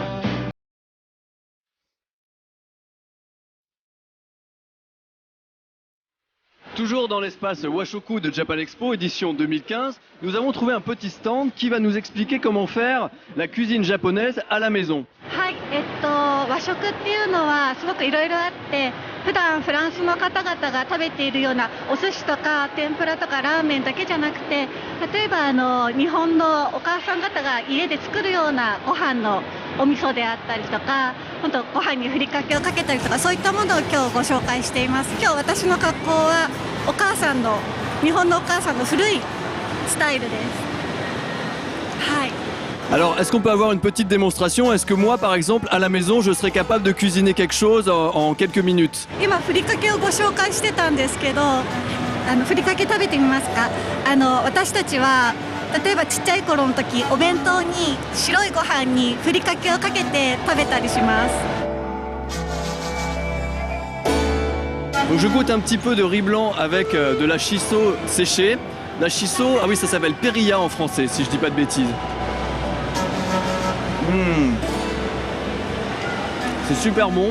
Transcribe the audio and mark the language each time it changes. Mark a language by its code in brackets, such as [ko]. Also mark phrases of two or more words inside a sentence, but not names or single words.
[fr] Toujours dans l'espace Washoku de Japan Expo, édition 2015, nous avons trouvé un petit stand qui va nous expliquer comment faire la cuisine japonaise à la maison. [ja] はい、和食っていうのはすごくいろいろあって、普段フランスの方々が食べているようなお寿司とか天ぷらとかラーメンだけじゃなくて、例えば日本のお母さん方が家で作るようなご飯のお味噌であったりとか、本当ご飯にふりかけをかけたりとか、そういったものを今日ご紹介しています。今日私の格好はお母さんの日本のお母さんの古いスタイルです。はい。 [fr] Alors, est-ce qu'on peut avoir une petite démonstration? Est-ce que moi, par exemple, à la maison, je serais capable de cuisiner quelque chose en quelques minutes? [ja] 今ふりかけをご紹介してたんですけど、ふりかけ食べてみますか？私たちは例えばちっちゃい頃の時、お弁当に白いご飯にふりかけをかけて食べたりします。 [fr] Donc je goûte un petit peu de riz blanc avec de la shiso séchée. La shiso, ah oui, ça s'appelle perilla en français, si je dis pas de bêtises. C'est super bon.